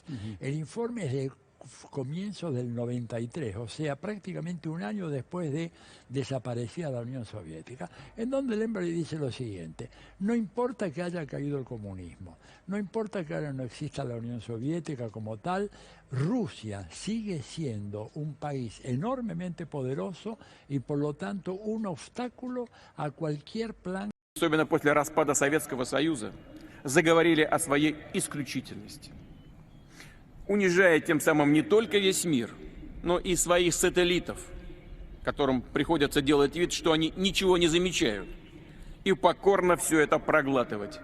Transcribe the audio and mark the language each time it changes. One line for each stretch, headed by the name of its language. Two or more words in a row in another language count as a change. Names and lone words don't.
Spanish: El informe es de comienzos del 93, o sea, prácticamente un año después de desaparecida la Unión Soviética, en donde Lemberg dice lo siguiente: no importa que haya caído el comunismo, no importa que ahora no exista la Unión Soviética como tal, Rusia sigue siendo un país enormemente poderoso y por lo tanto un obstáculo a cualquier plan.
Russian: Особенно после распада Советского Союза, заговорили о своей исключительности, унижая тем самым не только весь мир, но и своих сателлитов, которым приходится делать вид, что они ничего не замечают, и покорно все это проглатывать.